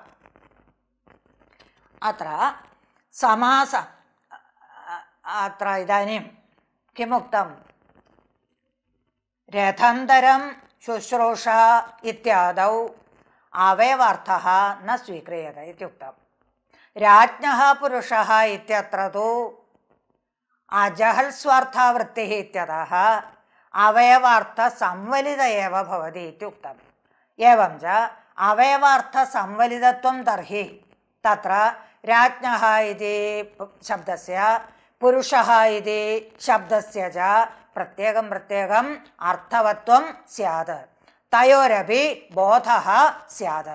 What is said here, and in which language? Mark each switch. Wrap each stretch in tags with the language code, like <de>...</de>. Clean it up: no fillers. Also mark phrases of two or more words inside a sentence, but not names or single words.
<sa>അത്ര സമാസ അത്ര ഇദാനീം കിമുക്തം രഥന്തരം ശുശ്രൂഷ ഇത്യാദൗ അവയവാർത്ഥഃ ന സ്വീക്രിയത്തെ ഇത്യുക്തം. രാജ്ഞഃ പുരുഷഃ ഇത്യത്ര തു അജഹൽസ്വാർത്ഥാവൃത്തിഃ ഇത്യതഃ അവയവാർത്ഥ സംവലിത ഏവ ഭവതി ഇത്യുക്തം. एवं च अवयवार्थ संवलितत्वं तर्हि तत्र राज्ञः इति शब्दस्य पुरुषः इति शब्दस्य च प्रत्येकं प्रत्येकम् अर्थवत्वं स्यात्. तयोरपि बोधः स्यात्.</sa>